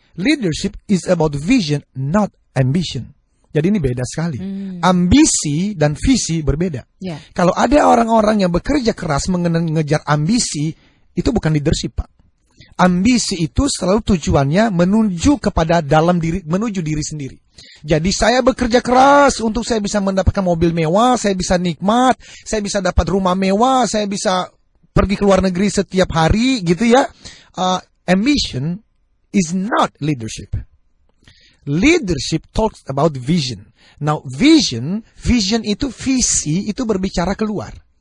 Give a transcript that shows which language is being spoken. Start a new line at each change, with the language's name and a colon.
English: Leadership is about vision, not ambition.
Indonesian: Jadi ini beda sekali. Ambisi dan visi berbeda. Kalau ada orang-orang yang bekerja keras mengejar ambisi, itu bukan leadership Pak. Ambisi itu selalu tujuannya menuju diri sendiri. Jadi saya bekerja keras untuk saya bisa mendapatkan mobil mewah, saya bisa nikmat, saya bisa dapat rumah mewah, saya bisa pergi ke luar negeri setiap hari gitu ya.
English: Ambition is not leadership. Leadership talks about vision. Now
Indonesian: vision itu visi itu berbicara keluar.